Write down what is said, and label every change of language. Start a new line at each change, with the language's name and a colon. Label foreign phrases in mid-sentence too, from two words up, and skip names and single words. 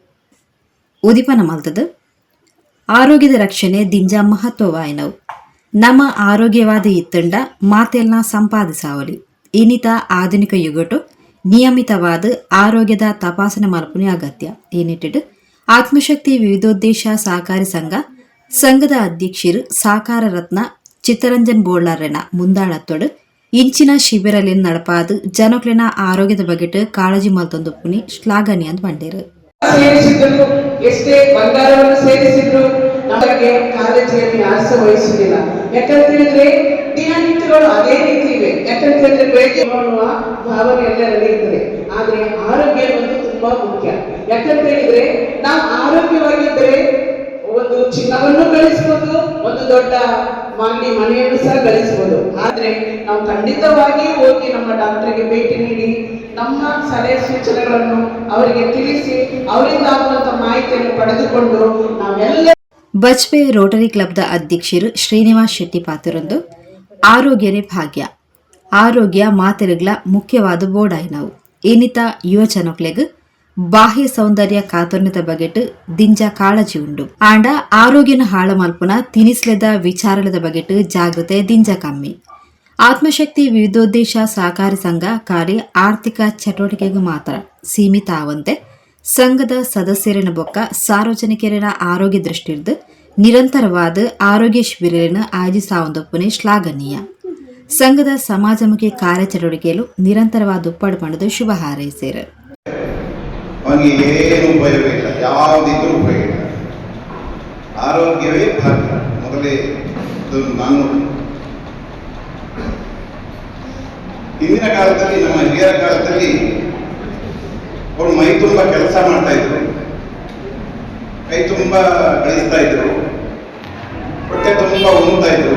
Tulu: ಉದಿಪನ ಮಲ್ತದ ಆರೋಗ್ಯದ ರಕ್ಷಣೆ ದಿಂಜ ಮಹತ್ವವಾಯಿನವು ನಮ್ಮ ಆರೋಗ್ಯವಾದ ಇತ್ತಂಡ ಮಾತೆಲ್ನ ಸಂಪಾದಿಸಾವಲಿ ಇನ್ನಿತ ಆಧುನಿಕ ಯುಗಟು ನಿಯಮಿತವಾದ ಆರೋಗ್ಯದ ತಪಾಸಣೆ ಮಲ್ಪನೆ ಅಗತ್ಯ ಏನಿಟ್ಟಿಡು ಆತ್ಮಶಕ್ತಿ ವಿವಿಧೋದ್ದೇಶ ಸಹಕಾರಿ ಸಂಘದ ಅಧ್ಯಕ್ಷರು ಸಾಕಾರ ರತ್ನ ಚಿತ್ತರಂಜನ್ ಬೋಳ್ಳಾರೆನ ಮುಂದಾಳತ್ತೊಡು ಇಂಚಿನ ಶಿಬಿರಲ್ಲಿ ನಡಪಾದು ಜನಕ್ಲಿನ ಆರೋಗ್ಯದ ಬಗೆಟ್ ಕಾಳಜಿ ಮಲ್ತೊಂದುಪ್ಪುನಿ ಶ್ಲಾಘನೀಯ ಅಂತ ಬಂಡೇರು.
Kannada: ಸೇರಿಸಿದ್ರು ಎಷ್ಟೇ ಬಂಗಾರವನ್ನು ಸೇರಿಸಿದ್ರು ನಮಗೆ ಕಾಳಜಿಯನ್ನು ಯಾರು ವಹಿಸುವುದಿಲ್ಲ. ಯಾಕಂತ ಹೇಳಿದ್ರೆ ದಿನನಿತ್ಯಗಳು ಅದೇ ರೀತಿ ಇವೆ. ಯಾಕಂತ ಹೇಳಿದ್ರೆ ಬೆಳಗ್ಗೆ ಮಾಡುವ ಭಾವನೆ ಎಲ್ಲರಲ್ಲಿ ಇರ್ತದೆ. ಆದ್ರೆ ಆರೋಗ್ಯ ಅನ್ನೋದು ತುಂಬಾ ಮುಖ್ಯ. ಯಾಕಂತ ಹೇಳಿದ್ರೆ ನಾವು ಆರೋಗ್ಯವಾಗಿದ್ದರೆ ಒಂದು ಚಿನ್ನವನ್ನು ಗಳಿಸಬಹುದು, ಒಂದು ದೊಡ್ಡ ಮನೆಯನ್ನು ಸಹ ಗಳಿಸಬಹುದು. ಆದ್ರೆ ನಾವು ಖಂಡಿತವಾಗಿ ಹೋಗಿ ನಮ್ಮ ಡಾಕ್ಟರ್ಗೆ ಭೇಟಿ ನೀಡಿ ನಮ್ಮ ಸಲಹೆ ಸೂಚನೆಗಳನ್ನು ಅವರಿಗೆ ತಿಳಿಸಿ ಅವರಿಂದ ಆಗುವಂತ ಮಾಹಿತಿಯನ್ನು ಪಡೆದುಕೊಂಡು ನಾವೆಲ್ಲ.
Tulu: ಬಜ್ಪೆ ರೋಟರಿ ಕ್ಲಬ್ದ ಅಧ್ಯಕ್ಷರು ಶ್ರೀನಿವಾಸ್ ಶೆಟ್ಟಿ ಪಾತ್ರರೊಂದು ಆರೋಗ್ಯನೇ ಭಾಗ್ಯ ಆರೋಗ್ಯ ಮಾತೆರೆಗ್ಲ ಮುಖ್ಯವಾದ ಬೋರ್ಡಾಯಿನವು ಏನಿತ ಯುವಜನಕ್ಲೆಗ್ ಬಾಹ್ಯ ಸೌಂದರ್ಯ ಕಾತೊರ್ನದ ಬಗೆಟ್ ದಿಂಜ ಕಾಳಜಿ ಉಂಡು ಆಂಡ ಆರೋಗ್ಯನ ಹಾಳ ಮಲ್ಪುನ ತಿನಿಸ್ಲೆದ ವಿಚಾರಲದ ಬಗೆಟ್ ಜಾಗೃತೆ ದಿಂಜ ಕಮ್ಮಿ. ಆತ್ಮಶಕ್ತಿ ವಿವಿಧೋದ್ದೇಶ ಸಹಕಾರಿ ಸಂಘ ಕಾರ್ಯ ಆರ್ಥಿಕ ಚಟುವಟಿಕೆಗೆ ಮಾತ್ರ ಸೀಮಿತ ಆವಂತೆ ಸಂಘದ ಸದಸ್ಯರಿನ ಬೊಕ್ಕ ಸಾರ್ವಜನಿಕರಿನ ಆರೋಗ್ಯ ದೃಷ್ಟಿರ್ದು ನಿರಂತರವಾದ ಆರೋಗ್ಯ ಶಿಬಿರನ ಆಯೋಜಿಸಾವಂದೊಪ್ಪನೆ ಶ್ಲಾಘನೀಯ. ಸಂಘದ ಸಮಾಜಮುಖಿ ಕಾರ್ಯಚಟುವಟಿಕೆಯಲು ನಿರಂತರವಾದ ಉಪ್ಪಾಡು ಪಡೆದು ಶುಭ ಹಾರೈಸಿದರು.
Kannada: ಅವನಿಗೆ ಏನು ಉಪಯೋಗ ಇಲ್ಲ, ಯಾವುದಿದ್ರೂ ಉಪಯೋಗ ಇಲ್ಲ. ಆರೋಗ್ಯವೇ ಭಾಗ್ಯ. ಮೊದಲೇ ನಾನು ಹಿಂದಿನ ಕಾಲದಲ್ಲಿ ನಮ್ಮ ಹಿರಿಯರ ಕಾಲದಲ್ಲಿ ಅವರು ಮೈ ತುಂಬ ಕೆಲಸ ಮಾಡ್ತಾ ಇದ್ರು, ಕೈ ತುಂಬ ಗಳಿಸ್ತಾ ಇದ್ರು, ಹೊಟ್ಟೆ ತುಂಬ ಉಣ್ತಾ ಇದ್ರು.